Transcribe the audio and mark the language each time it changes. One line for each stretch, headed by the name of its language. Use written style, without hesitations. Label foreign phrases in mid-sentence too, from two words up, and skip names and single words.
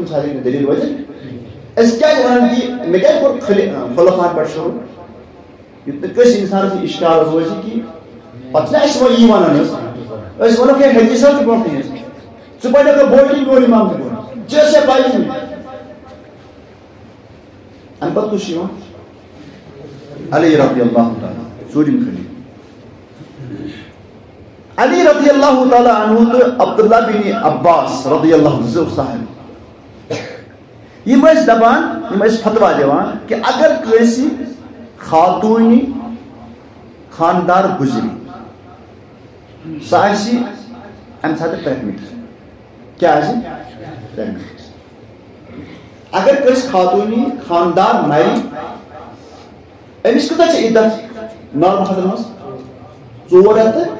Kashmiri: ساتہٕ ہیٚکہِ نہٕ دٔلیٖل وٲتِتھ أسۍ کیٛازِ وَنان کہِ مےٚ کیٛازِ کوٚر خُلفاہن پٮ۪ٹھ شروٗع یُتھ نہٕ کٲنٛسہِ اِنسانس یہِ اِشکال روزِ کہِ پتہٕ چھِنہ اَسہِ وۄنۍ یی وَنان حظ أسۍ وَنو ہے حدیث حظ چھُ برونٛٹھٕے حظ ژٕ پَرکھ بوڑی بوڑ اِمام تہِ بوڑ ژےٚ ٲسیا پَیی اَمہِ پتہٕ کُس چھُ یِوان علی
Arabic: رضی اللہ تعالیٰ
Kashmiri: ژوٗرِم خلیٖفہٕ علی
Arabic: رضی اللہ تعالیٰ عنہ
Kashmiri: تہٕ عبداللہ بن عباس
Arabic: رضی اللہ عنہ
Kashmiri: زٕ صحابی یِم ٲسۍ دپان یِم ٲسۍ فتوا دِوان کہِ اگر کٲنٛسہِ خاتوٗنہِ خانٛدار گُزرِ سۄ آسہِ اَمہِ ساتہٕ پریگنِٹ کیٛاہ آسہِ پریگنِٹ اگر کٲنٛسہِ خاتوٗنہِ خانٛدار مَرِ أمِس کۭژاہ چھِ عدت نارمل حالتن منٛز 410